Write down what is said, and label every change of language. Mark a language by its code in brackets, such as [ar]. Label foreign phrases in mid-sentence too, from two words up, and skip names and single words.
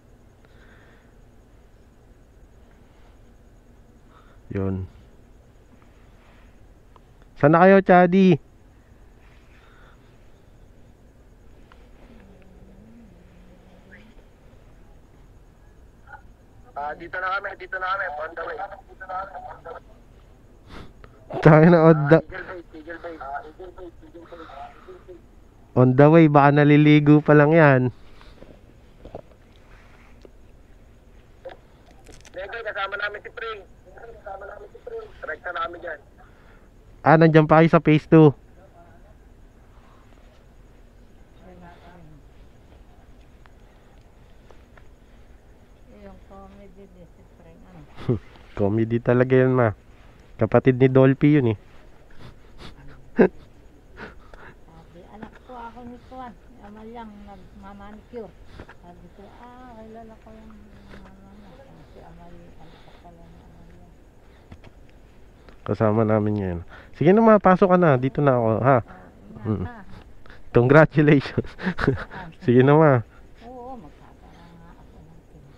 [tl] Yun. Sana kayo, Chadi? Dito na kami, [en] on the way. [tl] Tayo na [en] on the way, [tl] baka naliligo pa lang yan. Nege, kasama namin si Pre. Rekta namin dyan. Nandiyan pa kayo sa phase 2. Yung comedy din si Pre. Comedy talaga yan, ma. Kapatid ni Dolphy yun eh. Ni Tuan, Amal yang nagmamanicure. Sabi ko, kilala ko yung si Amal, anak pala ni Amal yan. Kasama namin yan. Sige na ma, pasok ka na. Dito na ako, ha? Congratulations. Sige na ma. Oo, magkakala nga ako ng pinag.